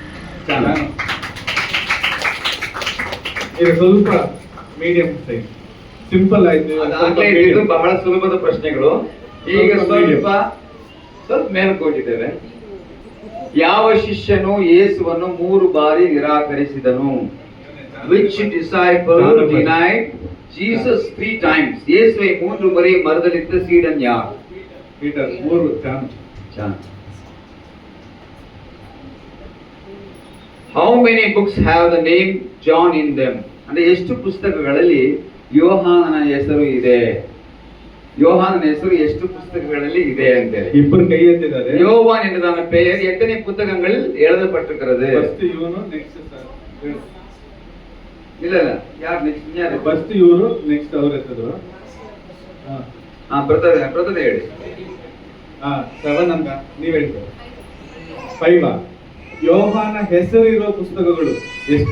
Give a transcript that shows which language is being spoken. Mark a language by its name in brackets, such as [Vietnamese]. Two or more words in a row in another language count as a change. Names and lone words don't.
[Kannada] ಈಗ ಸ್ವಲ್ಪ ಮೀಡಿಯಂ ಸೈಜ್ ಸಿಂಪಲ್ ಆಯ್ತು. ಇದು ಬಹಳ ಸುಲಭದ ಪ್ರಶ್ನೆಗಳು. ಈಗ ಸ್ವಲ್ಪ ಮೇಲಕ್ಕೆ ಹೋಗಿದ್ದೇವೆ. ಯಾವ ಶಿಷ್ಯನು ಯೇಸುವನ್ನು 3 ಬಾರಿ ನಿರಾಕರಿಸಿದನು? [English] Which disciple denied Jesus 3 times? [Kannada] ಯೇಸುವೆ 3 ಬಾರಿ ಮರದಲ್ಲಿದ್ದ ಸೀಡನ್ ಯಾರು? ಪೀಟರ್. 3 ಚಾನ್. [English] How many books have the name John in them? [Kannada] ಅಂದ್ರೆ ಎಷ್ಟು ಪುಸ್ತಕಗಳಲ್ಲಿ ಯೋಹಾನನ ಹೆಸರು ಇದೆ? ಯೋಹಾನನ ಹೆಸರು ಎಷ್ಟು புத்தகங்களில் ಇದೆ ಅಂತೇಳಿ ಇಬ್ಬರು ಕೈ ಎತ್ತಿದ್ದಾರೆ. [Tamil] யோவான் என்பதான பெயர் எத்தனை புத்தகங்களில் எழுதப்பட்டிருக்கிறது? [Kannada] ಫಸ್ಟ್ ಇವನು ನೆಕ್ಸ್ಟ್ ಸರ್. ಇಲ್ಲ ಯಾರು ನೆಕ್ಸ್ಟ್ ಯಾರು? ಫಸ್ಟ್ ಇವರು ನೆಕ್ಸ್ಟ್ ಅವರು ಎತ್ತಿದ್ರು. ಪ್ರಥಮ ಹೇಳಿ. 7 ಅಂತ ನೀವ್ ಹೇಳ್ತೀರ. 5 ಯೋಹಾನ ಹೆಸರಿರೋ ಪುಸ್ತಕಗಳು ಎಷ್ಟು?